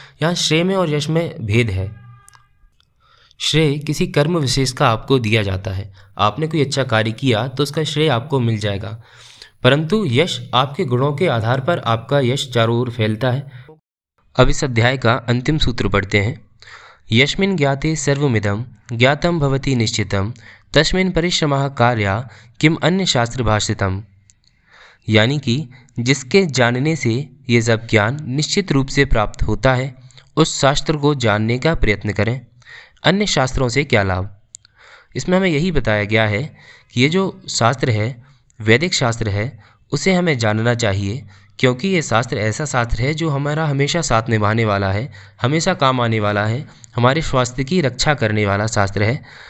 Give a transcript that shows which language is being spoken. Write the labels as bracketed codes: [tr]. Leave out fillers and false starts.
[hi] यहाँ श्रेय में और यश में भेद है। श्रेय किसी कर्म विशेष का आपको दिया जाता है। आपने कोई अच्छा कार्य किया तो उसका श्रेय आपको मिल जाएगा, परंतु यश आपके गुणों के आधार पर आपका यश चारों ओर फैलता है। अब इस अध्याय का अंतिम सूत्र पढ़ते हैं। [sa] यस्मिन् ज्ञाते सर्वमिदं ज्ञातं भवति निश्चितं तस्मिन् परिश्रमः कार्या किम अन्य शास्त्र भाषितम्। [hi] यानी कि जिसके जानने से ये सब ज्ञान निश्चित रूप से प्राप्त होता है, उस शास्त्र को जानने का प्रयत्न करें। अन्य शास्त्रों से क्या लाभ? इसमें हमें यही बताया गया है कि ये जो शास्त्र है, वैदिक शास्त्र है, उसे हमें जानना चाहिए, क्योंकि ये शास्त्र ऐसा शास्त्र है जो हमारा हमेशा साथ निभाने वाला है, हमेशा काम आने वाला है, हमारे स्वास्थ्य की रक्षा करने वाला शास्त्र है।